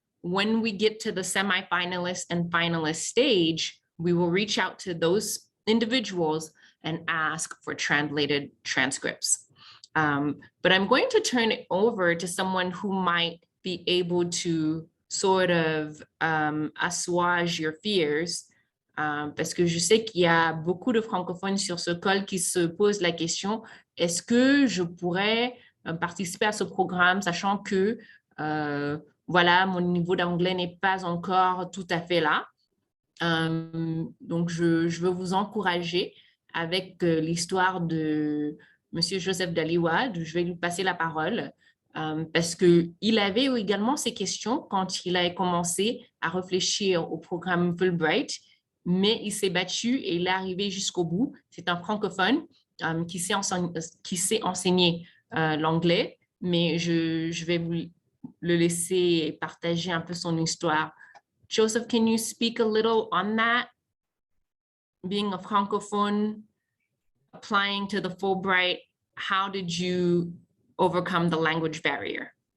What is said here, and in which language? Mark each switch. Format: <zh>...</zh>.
<en>When we get to the semifinalist and finalist stage, we will reach out to those individuals and ask for translated transcripts. But I'm going to turn it over to someone who might be able to sort of assuage your fears.</en> <fr>Parce que je sais qu'il y a beaucoup de francophones sur ce call qui se posent la question, est-ce que je pourrais participer à ce programme, sachant que voilà, mon niveau d'anglais n'est pas encore tout à fait là. Donc, je veux vous encourager avec l'histoire de Monsieur Joseph Daliwad. Je vais lui passer la parole parce qu'il avait également ces questions quand il a commencé à réfléchir au programme Fulbright, mais il s'est battu et il est arrivé jusqu'au bout. C'est un francophone qui sait enseigner l'anglais, mais je vais vous le laisser partager un peu son histoire.</fr> <en>Joseph, can you speak a little on that? Being a francophone, applying to the Fulbright, how did you overcome the language barrier?</en>